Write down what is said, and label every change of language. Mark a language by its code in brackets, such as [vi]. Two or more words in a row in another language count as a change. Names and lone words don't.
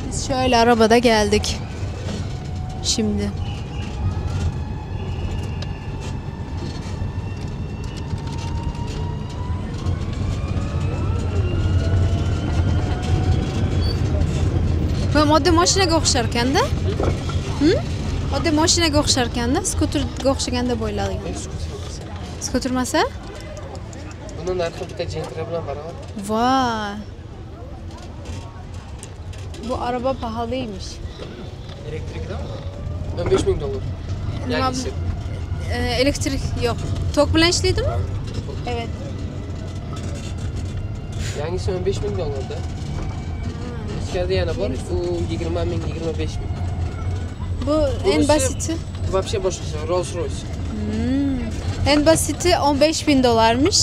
[tr] Şöyle arabada geldik. Şimdi. [uz] Bu model mashinaga o'xshar ekanda? Oddiy mashinaga o'xshar ekanda, skuterga o'xshaganda bo'yladi. Skuter masa? Bunun narxi bitta Gentra bilan barobar. [tr] Vay. Bu araba pahalıymış. Elektrikli mi? 15 bin dolar. [uz] Yangisi. [tr] Elektrik yok. [uz] Tok bilan ishlaydimi? [tr] Evet. [uz] Yangisi 15 bin dolarda. [tr] İçeride yana var. O 20 bin, 25 bin. Bu en basiti. Вообще başkası. Rolls Royce. En basiti 15 bin dolarmış.